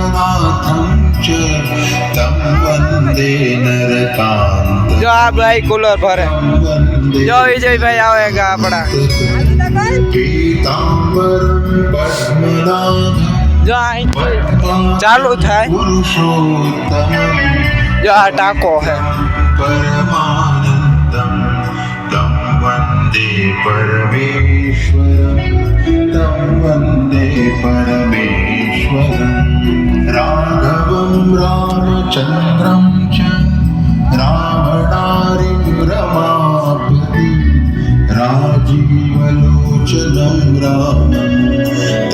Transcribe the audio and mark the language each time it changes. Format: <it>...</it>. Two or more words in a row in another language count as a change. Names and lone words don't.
<gu>જો આ ભાઈ કુલર ભરે. જો વિજયભાઈ આવે કે આપણા. જો ચાલુ થાય. જો આ ટાંકો હે.</gu> <sa>वन्दे परमेश्वरं राघवं रामचन्द्रं च रावणारिं रमापति राजीवलोचनं रामं</sa>